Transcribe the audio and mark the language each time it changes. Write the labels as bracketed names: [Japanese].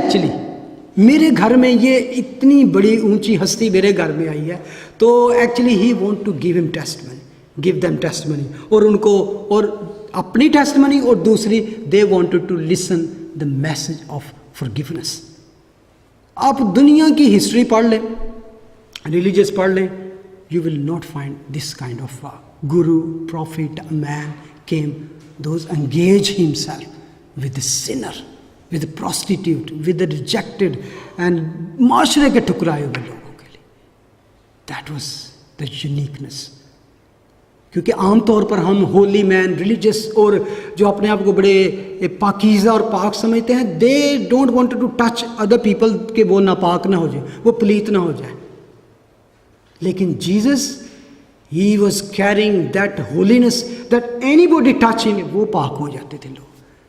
[Urdu] Actually میرے گھر میں یہ اتنی بڑی اونچی ہستی میرے گھر میں آئی ہے. [English] تو actually he want to give him testimony, give them testimony. [Urdu] اور ان کو اور اپنی [English] testimony, [Urdu] اور دوسری [English] They wanted to listen the message of forgiveness. [Urdu] آپ دنیا کی ہسٹری پڑھ لیں, [English] religious پڑھ لیں, you will not find this kind of guru, prophet, a man came, those engage himself with the sinner, with the prostitute, with the rejected and [Urdu] معاشرے کے ٹھکرائے ہوئے لوگوں کے لیے. [English] That was the uniqueness. [Urdu] کیونکہ عام طور پر ہم ہولی مین, ریلیجس اور جو اپنے آپ کو بڑے پاکیزہ اور پاک سمجھتے ہیں, [English] they don't want to touch other people [Urdu] کہ وہ ناپاک نہ ہو جائے, وہ پلیت نہ ہو جائے. [English] لیکن Jesus he was caring that holiness that anybody touch him, [Urdu] وہ پاک ہو جاتے تھے لوگ.